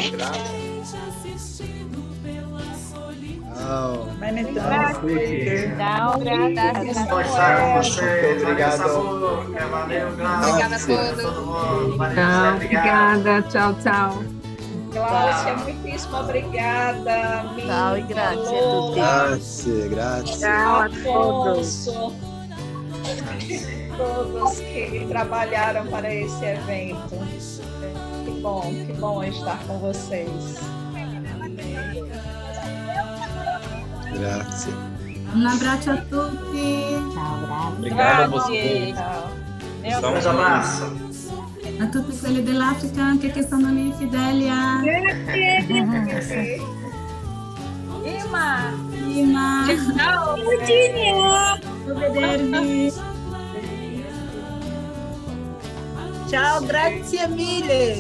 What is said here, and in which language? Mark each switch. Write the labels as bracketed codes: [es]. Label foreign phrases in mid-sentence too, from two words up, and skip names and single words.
[pt] Vou estar com vocês. Obrigado. Valeu, Obrigada a todos. todo mundo. Obrigada. Tchau, tchau. Cláudia, muitíssimo obrigada. Tchau e grazie. [it] Grazie. [pt] Tchau a todos. Afonso, todos que trabalharam para esse evento. Que bom estar com vocês. [it] Grazie. Un abbraccio a tutti. [pt] Obrigado a vocês. Um abraço. [it] A tutti quelli dell'Africa anche che sono lì, Fidelia. Ima. Ciao. Vedervi. Ciao, grazie mille.